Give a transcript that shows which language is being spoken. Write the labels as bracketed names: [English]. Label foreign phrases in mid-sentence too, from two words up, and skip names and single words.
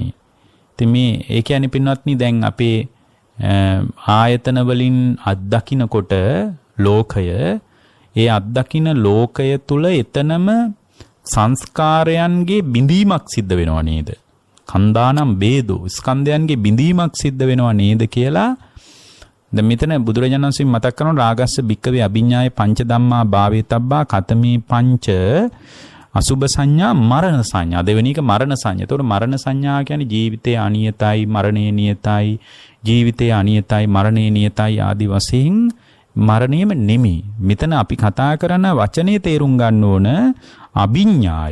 [Sinhala] ඉතින් මේ ඒ කියන්නේ පින්වත්නි දැන් අපේ ආයතන වලින් අත්දකින්නකොට ලෝකය ඒ අත්දකින්න ලෝකය තුල එතනම සංස්කාරයන්ගේ බිඳීමක් සිද්ධ වෙනව නේද? [Pali] කන්දානම් බේදෝ [Sinhala] ස්කන්ධයන්ගේ බිඳීමක් සිද්ධ වෙනව නේද කියලා දැන් මෙතන බුදුරජාණන් වහන්සේ මතක් කරනවා [Pali] රාගස්ස භික්කවේ අභිඥාය පංච ධම්මා භාවේතබ්බා කතමේ පංච අසුභ සංඥා මරණ සංඥා. [Sinhala] දෙවෙනි එක මරණ සංඥා. ඒතකොට මරණ සංඥා කියන්නේ ජීවිතය අනියතයි, මරණය නියතයි, ජීවිතය අනියතයි, මරණය නියතයි ආදී වශයෙන් මරණයම නෙමෙයි. මෙතන අපි කතා කරන වචනේ තේරුම් ගන්න ඕන අභිඥාය.